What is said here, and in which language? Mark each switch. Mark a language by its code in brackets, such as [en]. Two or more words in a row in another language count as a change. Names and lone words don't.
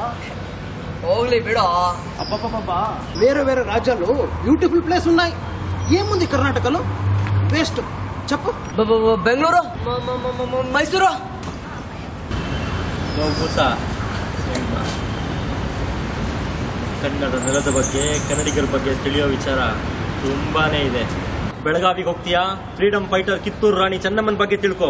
[kn] ಹೋಗ್ಲಿ ಬಿಡೋ. [te] అబ్బబ్బబ్బా, వేరే వేరే రాజ్యాలు [en] beautiful place [te] ఉన్నాయి, ఏముంది కర్ణాటకలో? వేస్ట్. చెప్పు. [kn] ಬೆಂಗಳೂರು, ಮೈಸೂರು. ಕನ್ನಡ ನೆಲದ ಬಗ್ಗೆ, ಕನ್ನಡಿಗರ ಬಗ್ಗೆ ತಿಳಿಯೋ ವಿಚಾರ ತುಂಬಾನೇ ಇದೆ. ಬೆಳಗಾವಿಗೆ ಹೋಗ್ತೀಯಾ, [en] freedom fighter [kn] ಕಿತ್ತೂರು ರಾಣಿ ಚೆನ್ನಮ್ಮನ ಬಗ್ಗೆ ತಿಳ್ಕೊ.